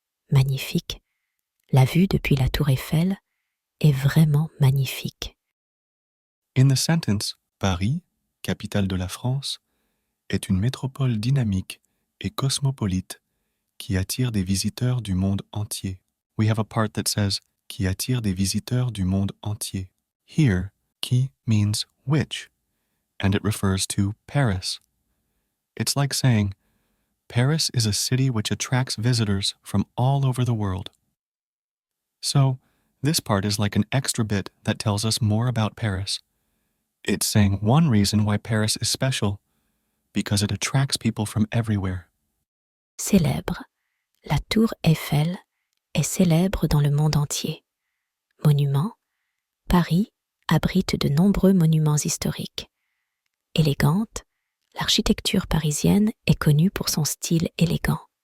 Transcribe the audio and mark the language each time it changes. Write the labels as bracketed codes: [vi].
[fr] Magnifique, la vue depuis la Tour Eiffel est vraiment magnifique. In the sentence, Paris, capitale de la France, est une métropole dynamique et cosmopolite qui attire des visiteurs du monde entier. We have a part that says qui attire des visiteurs du monde entier. [en] Here, qui means which, and it refers to Paris. It's like saying, Paris is a city which attracts visitors from all over the world. So, this part is like an extra bit that tells us more about Paris. It's saying one reason why Paris is special, because it attracts people from everywhere. [fr] Célèbre, la Tour Eiffel est célèbre dans le monde entier. Monument, Paris abrite de nombreux monuments historiques. Élégante, l'architecture parisienne est connue pour son style élégant.